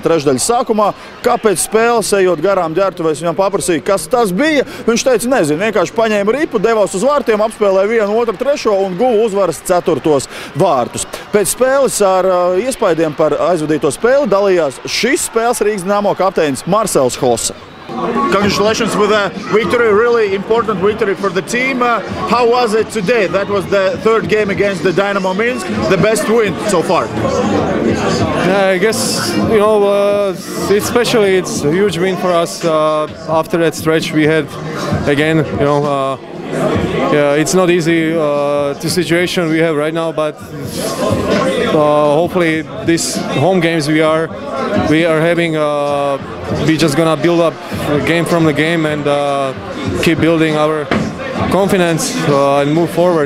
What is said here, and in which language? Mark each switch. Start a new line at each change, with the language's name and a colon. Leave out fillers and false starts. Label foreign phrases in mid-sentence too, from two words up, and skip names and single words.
Latvian: trešdaļas sākumā, kāpēc spēles ejot garām ģērbtuvēs, viņam paprasīja, kas tas bija. Viņš teica, nezinu, vienkārši paņēma ripu, devās uz vārtiem, apspēlēja 1, 2, 3 un guva uzvaras 4. vārtus. Pēc spēles ar iespaidiem par aizvadīto spēli dalījās šis spēles Rīgas Dinamo kapteinis Marcels Hosa.
English: Congratulations with a victory, really important victory for the team. How was it today? That was the 3rd game against the Dynamo Minsk, the best win so far. Yeah, I guess, it's a huge win for us after that stretch we had again, yeah, it's not easy the situation we have right now, but hopefully these home games we are having, we just gonna build up game from the game and keep building our confidence and move forward.